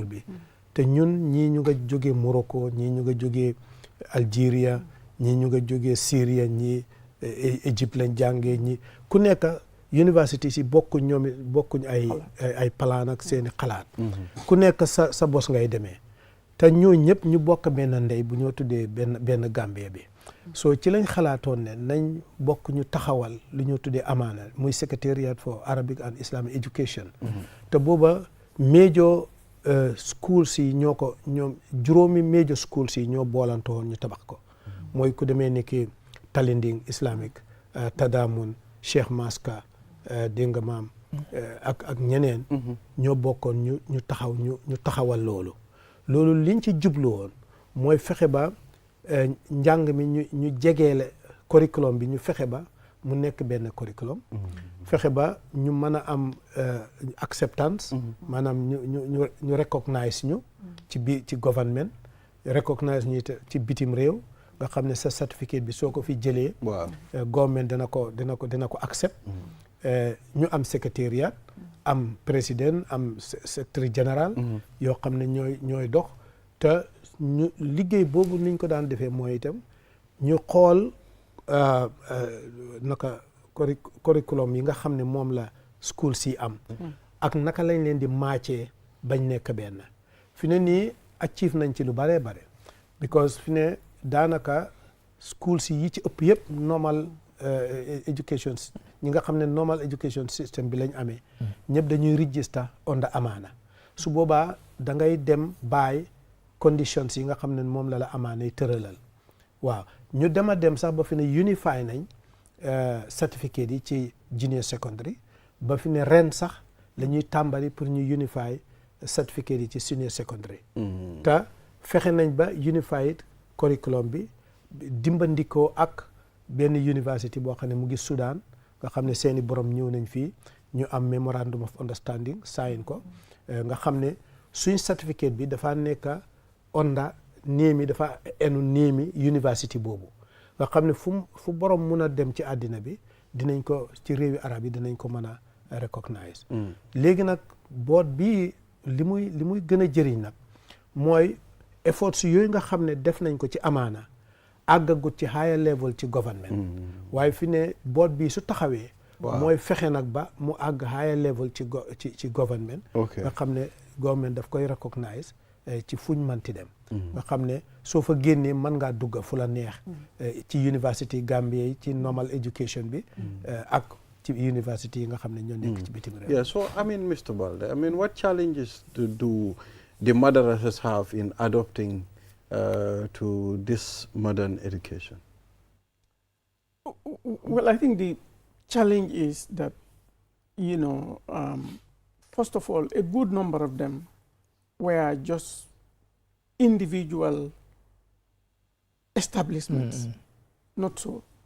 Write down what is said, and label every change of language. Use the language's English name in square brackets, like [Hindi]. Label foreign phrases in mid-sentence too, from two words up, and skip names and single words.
[Wolof] bi te ñun ñii ñu nga jógee Morocco ñii ñu nga jógee Algeria ñii ñu nga jógee Syria ñii Égypte lañ jàngee ñi ku nekk université si bokkuñ ay plan ak seeni xalaat ku nekk sa bos ngay demee te ñoo ñëpp ñu bokk benn ndey bu ñoo tuddee benn Gambie bi soo ci lañ xalaatoon ne nañ bokk ñu taxawal lu ñoo tuddee amaana muy [English] Secretariat for Arabic and Islamic Education [Wolof] te booba [English] major schools [Wolof] yi ñoom juróomi major schools yi ñoo boolantoon ñu tabax ko mooy ku demee ni ki Talinding Islamic Tadamun Cheikh Maska dégg nga maam ak ñeneen ñoo bokkoon ñu taxawal loolu loolu liñ ci jublu woon mooy fexe ba njàng mi ñu jegeele curriculum bi ñu fexe ba mu nekk benn curriculum fexe ba ñu mën a am acceptance maanaam ñu recognize ñu ci government recognize ñu ci bitim réew nga xam ne sa certificate bi soo ko fi jëlee government dina ko accept ñu am secrétariat am président am secrétaire général yoo xam ne ñooy dox te ñu liggéey boobu niñ ko daan defee mooy itam ñu xool naka curriculum yi nga xam ne moom la school si am ak naka lañ leen di matché bañ nekk benn fi ne nii achieve nañ ci lu bare bare because fi ne daanaka school si yi ci ëpp yëpp [English] normal education [Wolof] ñi nga xam ne [English] normal education system [Wolof] bi lañ amee ñëpp dañuy [English] register under [Wolof] Amana su boobaa da ngay dem [English] by conditions [Wolof] yi nga xam ne moom la Amana yi tëralal waaw ñu dem sax ba fi ne unify nañ certificate yi ci [English] junior secondary [Wolof] ba fi ne ren sax la ñuy tàmbali pour ñu unify certificate yi ci [English] senior secondary [Wolof] te fexe nañ ba [English] unified curriculum [Wolof] bi dimbandikoo ak benn university boo xam ne mu ngi Sudan nga xam ne seeni borom ñëw nañ fii ñu am [English] memorandum of understanding [Wolof] sign ko nga xam ne suñ certificate bi dafa nekk onda néemi dafa enu néemi university boobu nga xam ne fu borom mun a dem ci àddina bi dinañ ko ci réewi arab yi dinañ ko mën a recognize léegi nag boot bii li muy gën a jëriñ nag mooy efforts yooyu nga xam ne def nañ ko ci Amana àggagut ci [English] higher level [Wolof] ci government waaye fi ne boot bii su taxawee mooy fexe nag ba mu àgg [English] higher level [Wolof] ci government nga xam ne government daf koy recognize ci fuñ manti dem nga xam ne soo fa génnee mën ngaa dugga fu la neex ci university Gambia yi ci [English] normal education [Wolof] bi ak ci university yi nga xam ne ñoo nekk ci bitim réew. [English] Yeah, so I mean, Mr. Balde, I mean, what challenges do the madrasas have in adopting to this modern education? Well, I think the challenge is that, first of all, a good number of them were just individual establishments, not so.